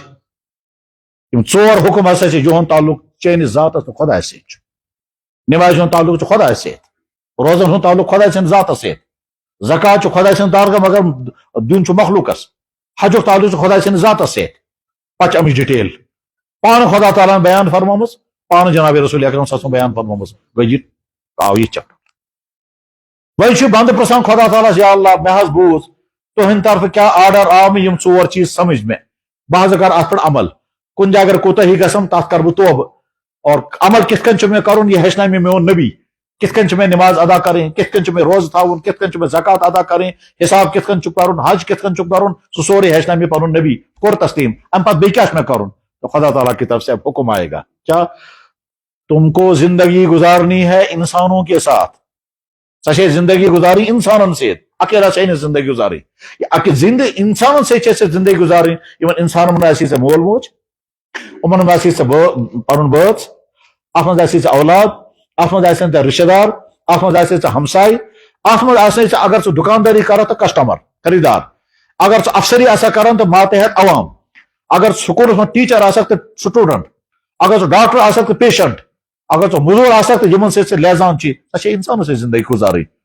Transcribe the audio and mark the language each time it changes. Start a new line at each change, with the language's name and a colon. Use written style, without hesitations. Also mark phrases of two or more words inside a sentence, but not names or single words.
Kashmiri: یِم ژور حُکم ہسا چھِ یِہُنٛد تعلق چٲنِس ذاتس تہٕ خۄدایس سۭتۍ چھُ. نمازِ ہُنٛد تعلق چھُ خۄدایس سۭتۍ، روزن ہُنٛد تعلق خۄداے سٕنٛدِ ذاتس سۭتۍ، زکات چھُ خۄداے سٕنٛز درگاہ مگر دیُن چھُ مخلوقس، حجُک تعلق چھُ خۄداے سٕنٛدِ ذاتس سۭتۍ. پتہٕ چھِ امِچ ڈِٹیل پانہٕ خۄدا تعالیٰ بیان فرمٲمٕژ، پانہٕ جناب رسول اکرم
Arabic: صلی اللہ علیہ وسلم
Kashmiri: بیان فرمٲمٕژ. گٔے یہِ آو یہِ چیپٹر. وۄنۍ چھُ بنٛدٕ پرژھان خۄدا تعالیٰ یا اللہ مےٚ حظ بوٗز تُہنٛدِ طرفہٕ کیٛاہ آرڈر آو مےٚ، یِم ژور چیٖز سمجھ مےٚ، بہٕ حظ کرٕ اتھ پٮ۪ٹھ عمل. کُنہِ جایہِ اگر کوتاہی گژھم تتھ کرٕ بہٕ توبہٕ، اور عمل کِتھ کٔنۍ چھُ مےٚ کرُن یہِ ہیٚچھنایہِ مےٚ میون نبی. کِتھ کٔنۍ چھِ مےٚ نماز ادا کرٕنۍ، کِتھ کٔنۍ چھُ مےٚ روزٕ تھاوُن، کِتھ کٔنۍ چھُ مےٚ زکات ادا کرٕنۍ، حساب کِتھ کٔنۍ چھُ کرُن، حج کِتھ کٔنۍ چھُ کرُن، سُہ سورُے ہیٚچھنایہِ مےٚ پنُن نبی. کوٚر تسلیٖم. امہِ پتہٕ بیٚیہِ کیٛاہ چھُ مےٚ کرُن؟
Urdu: تو خدا تعالیٰ کی طرف سے اب حکم آئے گا کیا تم کو زندگی گزارنی ہے انسانوں کے ساتھ.
Kashmiri: ژےٚ زندگی گزارٕنۍ انسانن سۭتۍ، اکیلا چھے نہٕ زندگی گزارٕنۍ. انسانن سۭتۍ چھے ژےٚ زندگی گزارٕنۍ. یِمن انسانن منٛز آسی ژےٚ مول موج، یِمن منٛز آسی ژےٚ پنُن بٲژ، اتھ منٛز آسی ژےٚ اولاد، اتھ منٛز آسن ژےٚ رشتہٕ دار، اتھ منٛز آسے ژےٚ ہمساے، اتھ منٛز آسے ژےٚ اگر ژٕ دُکاندٲری کرکھ تہٕ کسٹمر خریدار، اگر ژٕ افسری آسکھ کران تہٕ ماتحت عوام، اگر سکوٗلس منٛز ٹیٖچر آسکھ تہٕ سٹوٗڈنٹ، اگر ژٕ ڈاکٹر آسکھ تہٕ پیشنٹ، اگر ژٕ موٚزوٗر آسکھ تہٕ یِمن سۭتۍ ژٕ لیزان چھِ، سۄ چھےٚ انسانس سۭتۍ زندگی گزارٕنۍ.